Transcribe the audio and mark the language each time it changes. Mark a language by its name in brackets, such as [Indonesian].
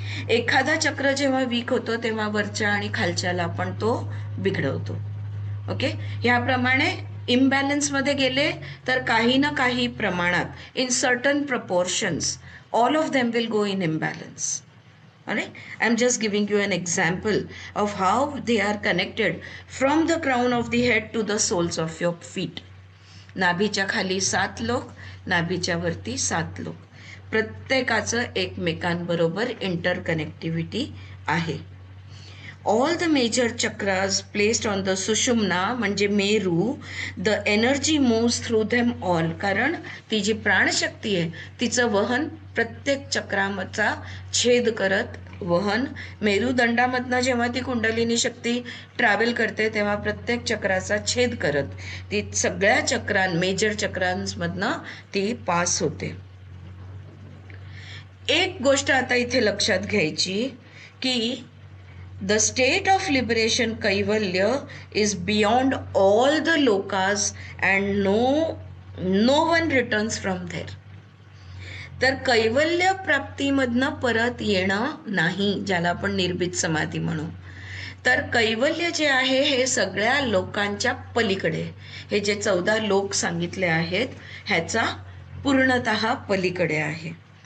[Marathi] एखादा चक्र जेव्हा वीक होतो तेव्हा वरच्या आणि खालच्याला पण तो बिघडवतो. ओके. ह्याप्रमाणे इम्बॅलन्समध्ये गेले तर काही ना काही प्रमाणात [English] In certain proportions all of them will go in imbalance. Alright, I'm just giving you an example of how they are connected from the crown of the head to the soles of your feet. [Marathi] नाभीच्या खाली 7 लोक, नाभीच्या वरती 7 लोक. प्रत्येकाचं एकमेकांबरोबर interconnectivity आहे. [English] All the major chakras placed on the sushumna [Marathi] म्हणजे Meru, [English] the energy moves through them all. [Marathi] कारण ती जी प्राणशक्ती आहे तिचं वहन प्रत्येक चक्राचा छेद करत वहन मेरुदंडामधनं जेव्हा ती कुंडलिनी शक्ती ट्रॅव्हल करते तेव्हा प्रत्येक चक्राचा छेद करत ती सगळ्या मेजर चक्रांमधनं ती पास होते. एक गोष्ट आता इथे लक्षात घ्यायची की [English] the state of liberation Kaivalya is beyond all the lokas and no one returns from there. [Marathi] तर कैवल्य प्राप्तीमधनं परत येणं नाही, ज्याला आपण निर्भीत समाधी म्हणू. तर कैवल्य जे आहे हे सगळ्या लोकांच्या पलीकडे, हे जे 14 लोक सांगितले आहेत ह्याचा पूर्णतः पलीकडे आहे.